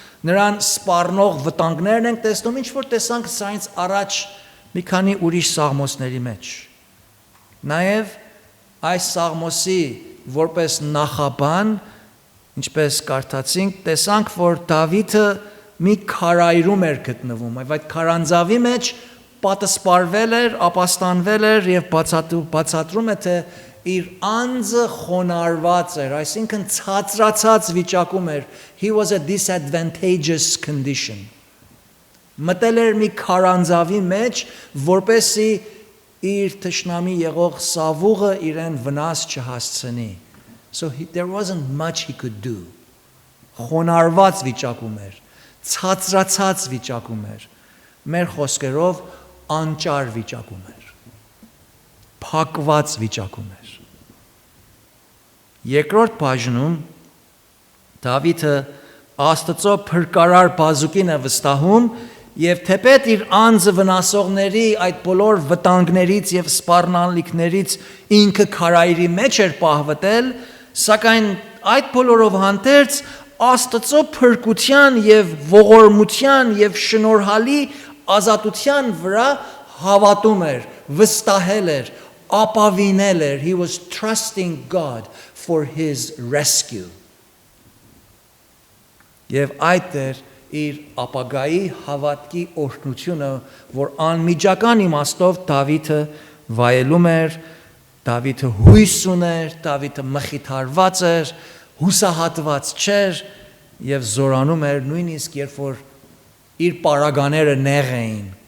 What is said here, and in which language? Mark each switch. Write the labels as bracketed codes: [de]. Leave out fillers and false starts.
[hy] Նրան սպառնող վտանգներն ենք տեսնում, ինչ որ տեսանք սրանից առաջ մի քանի ուրիշ սաղմոսների մեջ։ Նաև այս սաղմոսի որպես նախաբան, ինչպես կարդացինք, տեսանք, որ Դավիթը մի քարայրում էր գտնվում, այդ քարանձավի մեջ պատսպարվել էր, ապաստանվել էր եւ բացատրում է, թե իր անձը խոնարհված էր, այսինքն ցածրացած վիճակում էր. [en] he was a disadvantageous condition. [hy] Մտել էր մի քարանձավի մեջ, որպեսզի իր թշնամի եղող Սավուղը իրեն վնաս չհասցնի. [en] So there wasn't much he could do. [hy] Խոնարհված վիճակում էր, ցածրացած վիճակում էր, մեր խոսքերով անճար վիճակում էր, փակված վիճակում էր։ Երկրորդ բաժնում Դավիթը Աստծո փրկարար բազուկին է վստահում եւ թեպետ իր անձը վնասողների այդ բոլոր վտանգներից եւ սպառնալիքներից ինքը քարայրի մեջ էր պահվտել, սակայն այդ բոլորով հանդերձ Աստծո փրկության եւ ողորմության եւ շնորհալի ազատության վրա հավատում էր, վստահել էր, ապավինել էր. [en] he was trusting God for his rescue. [hy] Եվ այդ էր իր ապագայի հավատքի օրհնությունը, որ անմիջական իմաստով Դավիթը վայելում էր, Դավիթը հույս ուներ, Դավիթը մխիթարված էր, հուսահատված չէր եւ զորանում էր նույնիսկ երբ որ իր պարագաները նեղ էին։